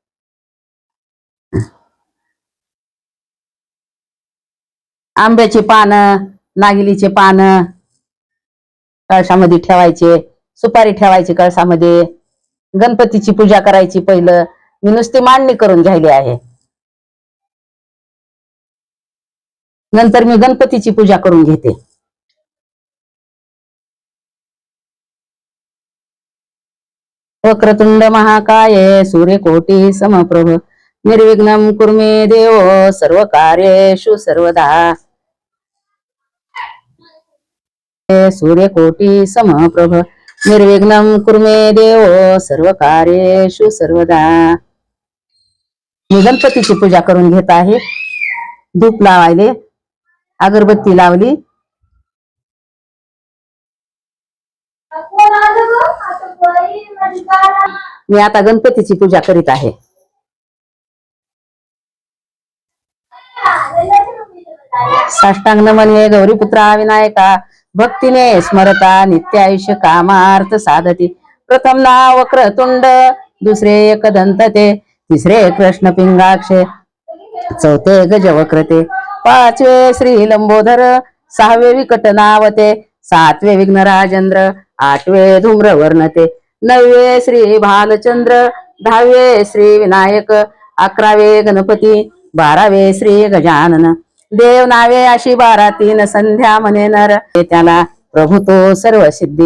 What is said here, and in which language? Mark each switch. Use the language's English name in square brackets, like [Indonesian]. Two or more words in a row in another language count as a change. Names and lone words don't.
[Marathi] आंब्याची पानं, नागिलीचे पानं कळशामध्ये ठेवायचे, सुपारी ठेवायची कळसामध्ये. गणपतीची पूजा करायची. पहिलं मी नुसती मांडणी करून घ्यायली आहे. नंतर मी गणपतीची पूजा करून घेते. [Sanskrit] वक्रतुंड महाकाय सूर्यकोटी समप्रभ निर्विघ्नं कुर्मे देव सर्व कार्येषु सर्वदा. सूर्यकोटी समप्रभ निर्विघ्नं कुर्मे देव सर्व कार्येषु सर्वदा. [Marathi] मी गणपतीची पूजा करून घेत आहे. धूप लावायले, अगरबत्ती लावली. मी आता गणपतीची पूजा करीत आहे. साष्टांग नमन हे गौरीपुत्रा विनायका भक्तीने स्मरता नित्य आयुष्य कामार्थ साधती. प्रथम नाव वक्रतुंड, दुसरे एकदंत ते, तिसरे कृष्ण पिंगाक्षे, चौथे गजवक्रते, पाचवे श्री लंबोदर, सहावे विकट नावते, सातवे विघ्न राजेंद्र, आठवे धूम्र वर्णते, नववे श्री भालचंद्र, दहावे श्री विनायक, अकरावे गणपती, बारावे श्री गजानन. देव नावे अशी 12 संध्या म्हणे नर, त्याला प्रभू तो सर्व सिद्धी.